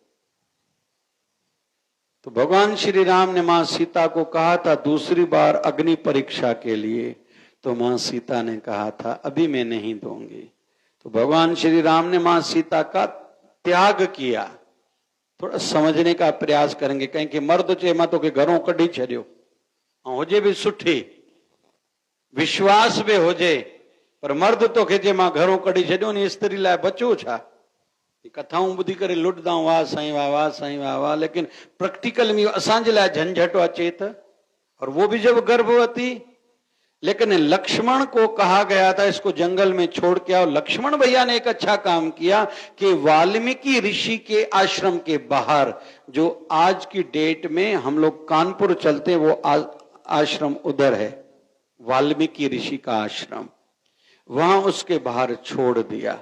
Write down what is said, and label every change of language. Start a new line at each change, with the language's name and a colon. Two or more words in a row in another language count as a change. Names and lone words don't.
Hindi: तो भगवान श्री राम ने मां सीता को कहा था दूसरी बार अग्नि परीक्षा के लिए, तो मां सीता ने कहा था अभी मैं नहीं दूंगी। तो भगवान श्री राम ने मां सीता का त्याग किया। थोड़ा समझने का प्रयास करेंगे,
Sindhi: कहीं कि मर्द चे मां तो के घरों कढ़ी छड़ियो, हुजे भी सुठी, विश्वास भी हुजे, पर मर्द तो के जे मां घरों कढ़ी छड़ियो ने स्त्री लाइ बचो छा। कथाऊं ॿुधी करे लुटदा वाह साईं वाह, वाह साईं वाह वाह, लेकिन प्रैक्टिकल में असांजे लाइ झंझट अचे त,
Hindi: और वो भी जब गर्भवती। लेकिन लक्ष्मण को कहा गया था इसको जंगल में छोड़ के आओ। लक्ष्मण भैया ने एक अच्छा काम किया कि वाल्मीकि ऋषि के आश्रम के बाहर, जो आज की डेट में हम लोग कानपुर चलते, वो आश्रम उधर है, वाल्मीकि ऋषि का आश्रम, वहां उसके बाहर छोड़ दिया।